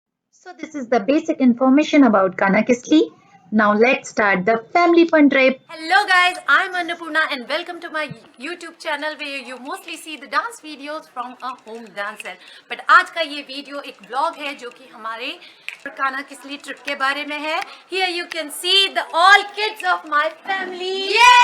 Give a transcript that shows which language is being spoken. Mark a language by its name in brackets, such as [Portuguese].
[English] So this is the basic information about Kanha-Kisli. Now let's start the family fun trip. Hello guys, I'm Annapurna and welcome to my YouTube channel where you mostly see the dance videos from a home dancer. [Hindi] But आज का ये video एक vlog है जो कि हमारे Kanha Kisli trip के बारे में है. [English] Here you can see the all kids of my family.